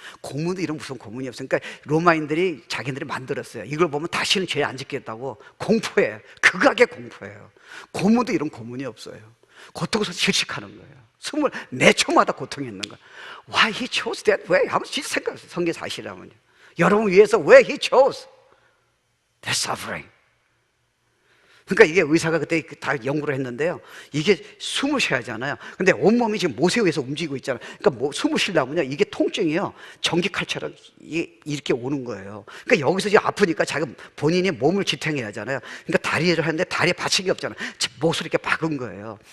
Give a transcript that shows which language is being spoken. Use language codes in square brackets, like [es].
[ko] 고문도 이런 무슨 고문이 없어요. 그러니까 로마인들이 자기들이 만들었어요. 이걸 보면 다시는 죄 안 짓겠다고. 공포예요. 극악의 공포예요. 고문도 이런 고문이 없어요. 고통에서 질식하는 거예요. 24초마다 고통이 있는 거예요. [en] Why he chose that way? [ko] 한번 진짜 생각해보세요. 성경 사실이라면요. 여러분 위해서 왜 [en] he chose that suffering? [ko] 그러니까 이게 의사가 그때 다 연구를 했는데요. 이게 숨을 쉬어야 하잖아요. 근데 온몸이 지금 못에 의해서 움직이고 있잖아요. 그러니까 숨을 쉬려면요. 이게 통증이요. 전기칼처럼 이렇게 오는 거예요. 그러니까 여기서 이제 아프니까 자기 본인이 몸을 지탱해야 하잖아요. 그러니까 다리를 하는데 다리에 받친 게 없잖아요. 못을 이렇게 박은 거예요.